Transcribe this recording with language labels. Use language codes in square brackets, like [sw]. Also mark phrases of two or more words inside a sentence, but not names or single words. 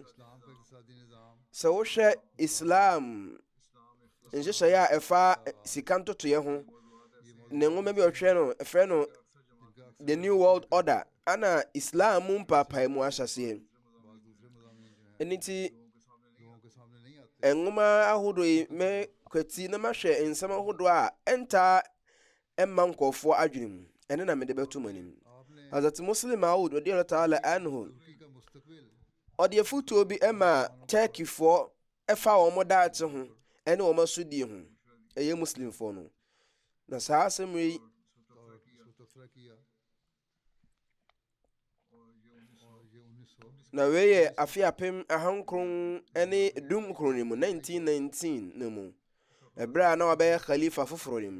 [ak] sɛ wohwɛ Islam nhyehyɛeɛ a ɛfa sika ntotoeɛ ho ne nwoma bi ɔtwerɛ no ɛfrɛ no The New World Order ana Islam mu mpaapae mu ahyɛseɛ. ɛno nti nwoma ahodoɔ yi mɛkwati na mahwɛ nsɛm ahodoɔ a ɛntaa ɛmma nkɔɔfoɔ adwene mu. ɛne na mede bɛto mu anim. Hazrat Muslim Maud [ar] رضي الله تعالى عنه [ak] ɔde afotuo bi ɛma Turkeyfoɔ ɛfa wɔn daakye ho ɛne wɔn asodie ho ɛyɛ muslimfoɔ no. na saa asɛm yi na wei yɛ afe apem ahankron ne dumkron ne mu 1919 ne mu ɛberɛ a na wabɛyɛ khalifa foforɔ ne mu.